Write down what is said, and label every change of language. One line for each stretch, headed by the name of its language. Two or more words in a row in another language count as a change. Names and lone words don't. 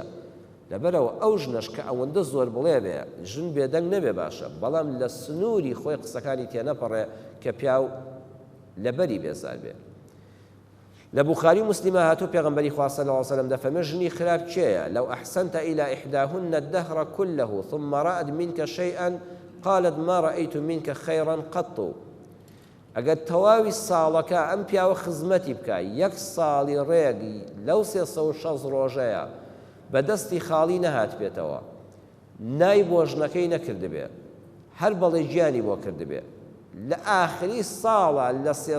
Central Kurdish: لەبەرەوە ئەو ژنەش کە ئەوەندە زۆر بڵێ بێ ژن بێدەنگ نەبێ باشە، بەڵام لە سنووری خۆی قسەکانی تێنەپەڕێ کە پیاو لەبەری بێزار بێ. لە بوخاری و مسلمە هاتوو پێغەمبەری خوا
Arabic: صلی الله علیه و سلم
Central Kurdish: دەفەرمێ ژنی خراپ چێیە؟
Arabic: لەو ئەحسنت إلى إحداهن الدهر كله ثم رأت منك شيئا قالت ما رأيت منك خيرا قط.
Central Kurdish: ئەگەر تەواوی ساڵەکە ئەم پیاوە خزمەتی بکە، یەک ساڵی ڕێگی لەو 360 ڕۆژەیە بەدەستی خاڵی نەهات بێتەوە، نای بۆ ژنەکەی نەکردبێ، هەر بەڵێ گیانی بۆ کردبێ، لە ئاخری ساڵە لە